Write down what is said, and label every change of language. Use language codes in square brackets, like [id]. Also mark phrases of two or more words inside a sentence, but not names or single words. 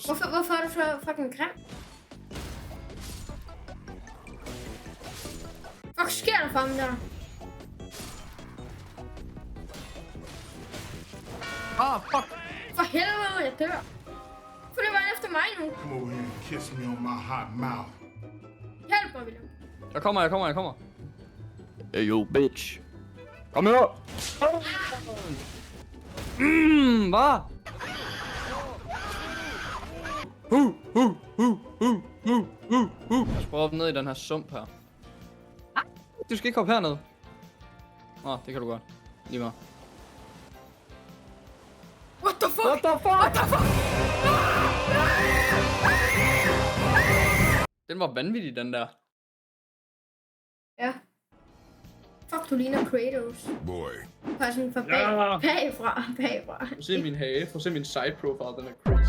[da] Hvorfor er du så fucking grim? Fuck, sker der for ham der? Fuck. For helvede, jeg dør. For det var efter mig nu. [en] Come over here and kiss me on my hot mouth. [da] Hjælp mig, William. Jeg kommer. [en] Hey, you bitch. [da] Kom her. Hvad? Jeg skal op ned i den her sump her. Du skal ikke hoppe herned. Det kan du godt. Lige meget. [en] What the fuck? [da] Den var vanvittig, den der. Ja. Fuck, du ligner Kratos. Boy. Bare sådan fra bagfra. Prøv at se min hage. Prøv at se min [en] side profile. [da] Den er crazy.